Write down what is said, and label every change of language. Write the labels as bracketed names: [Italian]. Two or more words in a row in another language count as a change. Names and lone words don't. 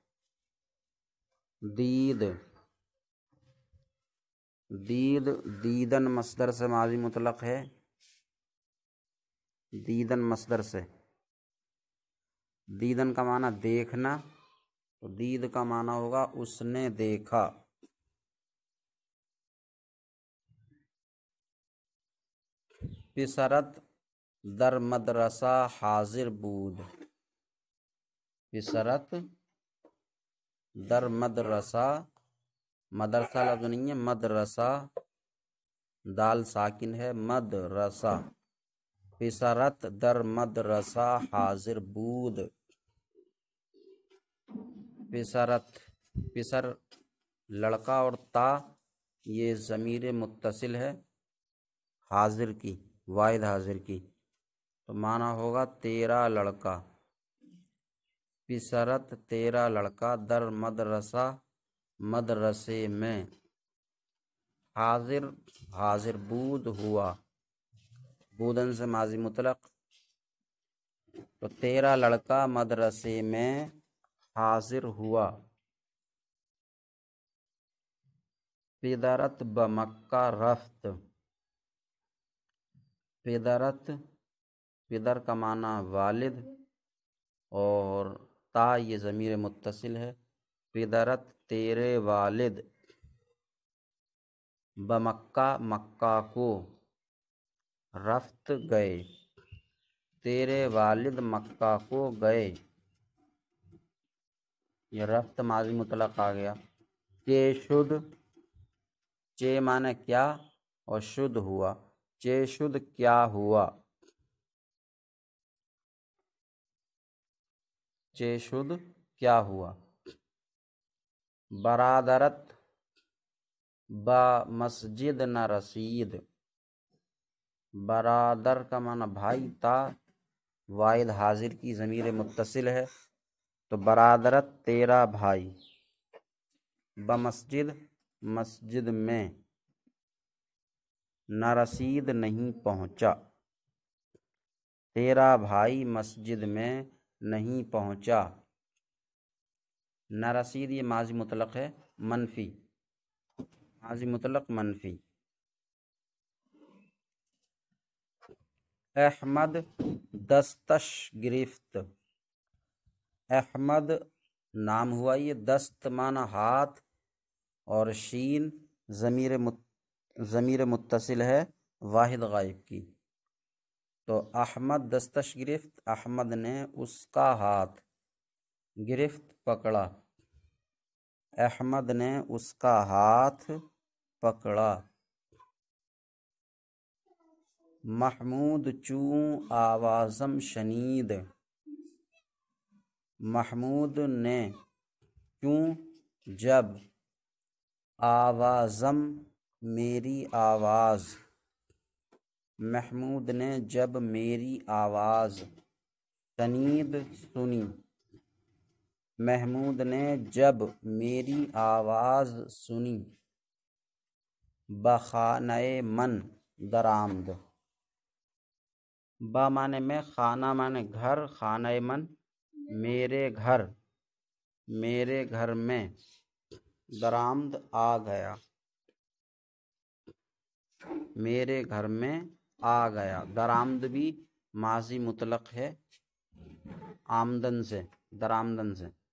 [Urdu] دیدن مصدر سے ماضی مطلق ہے، دیدن مصدر سے، دیدن کا معنی دیکھنا، تو دید کا معنی ہوگا اس نے دیکھا۔ [Persian] پسرت در مدرسہ حاضر بود، پسرت در مدرسہ، [Urdu] مدرسہ لفظ نہیں ہے، مدرسہ دال ساکن ہے، مدرسہ، [Persian] پسرت در مدرسہ حاضر بود۔ [Urdu] پسر لڑکا اور تا یہ ضمیر متصل ہے حاضر کی، واحد حاضر کی، تو معنی ہوگا تیرا لڑکا، پسرت تیرا لڑکا، [Persian] در مدرسہ [Urdu] مدرسے میں، [Persian] حاضر بود [Urdu] ہوا، بودن سے ماضی مطلق، تو تیرا لڑکا مدرسے میں حاضر ہوا۔ [Persian] پدرت بمکہ رفت، [Urdu] پدر کا معنی والد، اور تا یہ ضمیر متصل ہے، پدرت تیرے والد، بمکہ مکہ کو، رفت گئے، تیرے والد مکہ کو گئے، یہ رفت ماضی مطلق آ گیا۔ چے معنی کیا اور شد ہوا، [Persian] چے شد [Urdu] کیا ہوا، [Persian] چے شد [Urdu] کیا ہوا۔ [Persian] برادرت با مسجد نہ رسید، [Urdu] برادر کا معنی بھائی، تا واحد حاضر کی ضمیر متصل ہے، تو برادرت تیرا بھائی، بمسجد مسجد میں، [Persian] نہ رسید [Urdu] نہیں پہنچا، تیرا بھائی مسجد میں نہیں پہنچا۔ [Persian] نہ رسید [Urdu] یہ ماضی مطلق ہے منفی، ماضی مطلق منفی۔ [Persian] احمد دستش گرفت، [Urdu] احمد نام ہوا، یہ دست معنی ہاتھ، اور شین ضمیر متصل ہے واحد غائب کی، تو [Persian] احمد دستش گرفت، [Urdu] احمد نے اس کا ہاتھ، گرفت پکڑا، احمد نے اس کا ہاتھ پکڑا۔ [Persian] محمود چوں آوازم شنید، [Urdu] محمود نے چوں جب آوازم میری آواز، محمود نے جب میری آواز شنید سنی، محمود نے جب میری آواز سنی [Persian] بخانہ من درآمد، [Urdu] با معنی میں، خانہ معنی گھر، [Persian] خانہ من [Urdu] میرے گھر، میرے گھر میں، درآمد آ گیا، میرے گھر میں آ گیا۔ درآمد بھی ماضی مطلق ہے، آمدن سے، درآمدن سے۔